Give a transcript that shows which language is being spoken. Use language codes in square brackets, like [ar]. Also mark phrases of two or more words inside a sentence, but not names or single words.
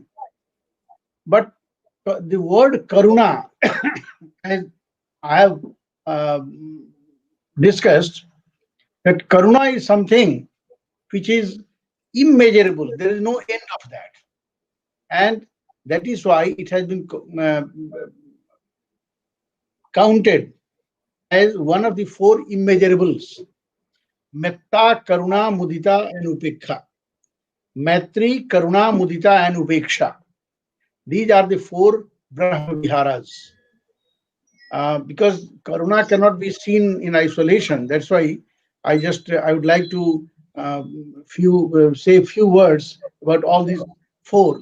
[en] But the word karuna, as I have discussed, that karuna is something which is immeasurable. There is no end of that, and that is why it has been counted as one of the four immeasurables: [pi] metta, karuna, mudita, [en] and upekha. [sa] Maitri, karuna, mudita, [en] and upeksha. These are the four Brahma Viharas. Because karuna cannot be seen in isolation. That's why I would like to say a few words about all these four.